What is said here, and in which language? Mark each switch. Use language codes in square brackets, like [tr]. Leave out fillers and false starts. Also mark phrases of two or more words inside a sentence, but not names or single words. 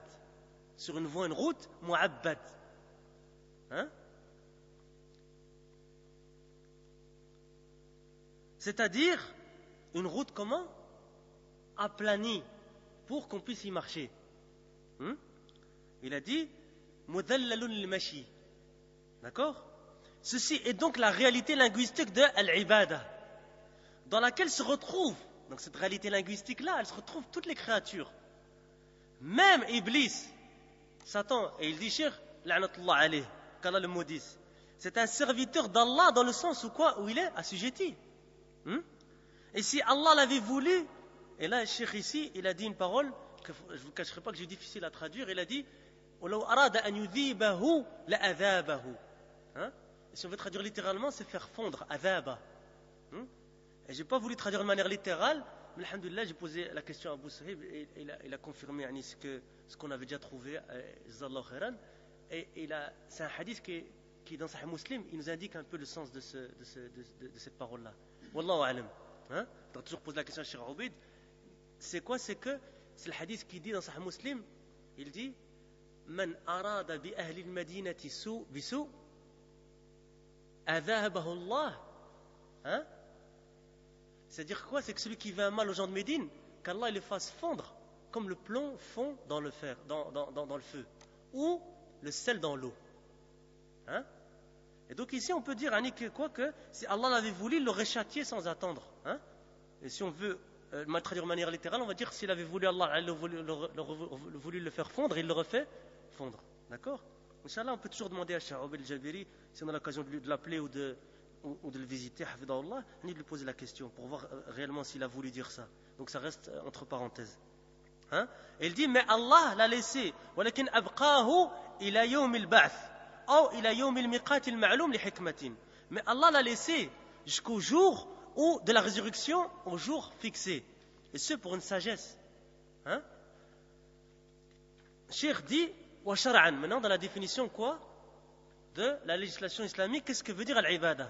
[fr] Sur une voie, une route, mu'abbad. C'est-à-dire une route comment? Aplanie, pour qu'on puisse y marcher. Il a dit [ar] مذلل للمشي. [fr] D'accord? Ceci est donc la réalité linguistique de al-ibada, dans laquelle se retrouvent, donc cette réalité linguistique-là, elle se retrouve toutes les créatures. Même Iblis, Satan, et il dit Cheikh, [ar] لعنة الله عليه, [fr] qu'Allah le maudisse, c'est un serviteur d'Allah dans le sens où quoi? Où il est assujetti. Et si Allah l'avait voulu, et là, le Cheikh ici, il a dit une parole que je ne vous cacherai pas que j'ai difficile à traduire, il a dit [ar] وَلَوْ أَرَادَ أَنْ يُذِيبَهُ لَأَذَابَهُ. [fr] Et si on veut traduire littéralement, c'est faire fondre, azaba. Et je n'ai pas voulu traduire de manière littérale, mais alhamdoulilah, j'ai posé la question à Abu Sahib et il a confirmé ce qu'on avait déjà trouvé, [ar] جزاك الله خيرا. [fr] Et c'est un hadith qui dans Sahih Muslim, il nous indique un peu le sens de cette parole-là. [ar] والله أعلم. [fr] Tu as toujours posé la question à Cheikh Obeid. C'est quoi? C'est le hadith qui dit dans Sahih Muslim, il dit [ar] من أراد بأهل المدينة بسوء أذابه الله. [fr] C'est-à-dire quoi? C'est que celui qui veut un mal aux gens de Médine, qu'Allah le fasse fondre comme le plomb fond dans le fer, dans le feu, ou le sel dans l'eau. Et donc ici on peut dire que si Allah l'avait voulu, il l'aurait châtié sans attendre. Et si on veut traduire de manière littérale, on va dire s'il avait voulu, Allah aurait voulu le faire fondre, il l'aurait fait fondre. D'accord? Inch'Allah, on peut toujours demander à Cheikh Obeid al-Jabiri, si on a l'occasion de l'appeler ou de le visiter, hafidahullah, ni de lui poser la question pour voir réellement s'il a voulu dire ça. Donc ça reste entre parenthèses. Et il dit, mais Allah l'a laissé, [ar] ولكن أبقاه إلى يوم البعث, ou إلى يوم الميقات المعلوم لحكمة. [fr] Mais Allah l'a laissé jusqu'au jour de la résurrection, au jour fixé. Et ce pour une sagesse. Cheikh dit, [ar] وشرعا, [fr] maintenant dans la définition quoi? De la législation islamique, qu'est-ce que veut dire al-ibada?